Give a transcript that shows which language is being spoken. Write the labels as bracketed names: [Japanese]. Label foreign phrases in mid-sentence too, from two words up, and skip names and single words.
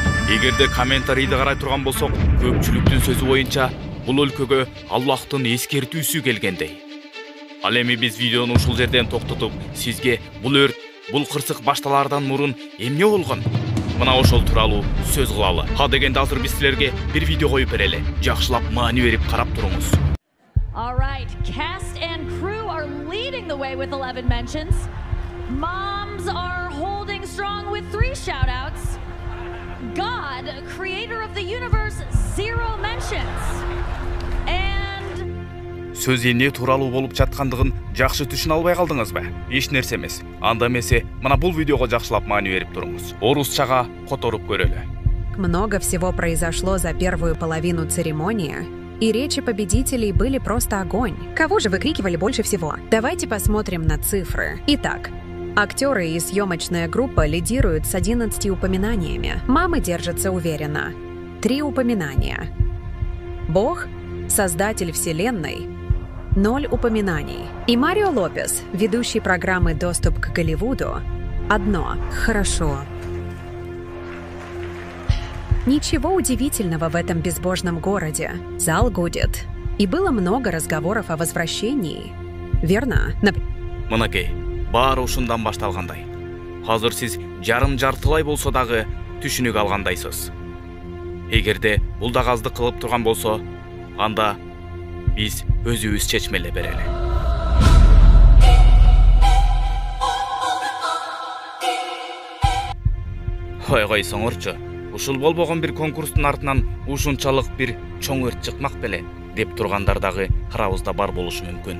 [Kyrgyz] Эгерде комментарийди карай турган болсок, көпчүлүктүн сөзү боюнча бул өлкөгө Аллахтын эскертүүсү келгендей. Ал эми биз видеону ушул жерден токтотуп, сизге бул өрт, бул кырсык башталаардан мурун эмне болгон? Мына ошол тууралуу сөз кылалы. Ха дегенде азыр биз силерге бир видео коюп берели. Жакшылап маани берип карап туруңуз. [English] All right, cast and crew are leading the way with 11 mentions. Moms are holding strong with 3 shout-outs. God, creator of the universe, 0 mentions. And [Kyrgyz] сөз эмне тууралуу болуп жаткандыгын жакшы түшүнө албай калдыңызбы? Эч нерсе эмес. Анда эмесе, мына бул видеого жакшылап маани берип туруңуз. Орусчага которуп көрөлү. [Russian] Много всего произошло за первую половину церемонии, и речи победителей были просто огонь. Кого же выкрикивали больше всего? Давайте посмотрим на цифры. Итак, актеры и съемочная группа лидируют с 11 упоминаниями. Мамы держатся уверенно. 3 упоминания. Бог, создатель вселенной, 0 упоминаний. И Марио Лопес, ведущий программы «Доступ к Голливуду», 1. Хорошо. Ничего удивительного в этом безбожном городе. Зал гудит. И было много разговоров о возвращении. Верно? [Kyrgyz] Мынакей, баары ушундан башталгандай. Азыр сиз жарым-жартылай болсо дагы түшүнүк алгандайсыз. Эгерде бул дагы аздык кылып турган болсо, анда биз өзүбүз чечмеле берели. Койсоңорчу, ушул болбогон бир конкурстун артынан ушунчалык бир чоң өрт чыкмак беле деп тургандар дагы арабызда бар болушу мүмкүн.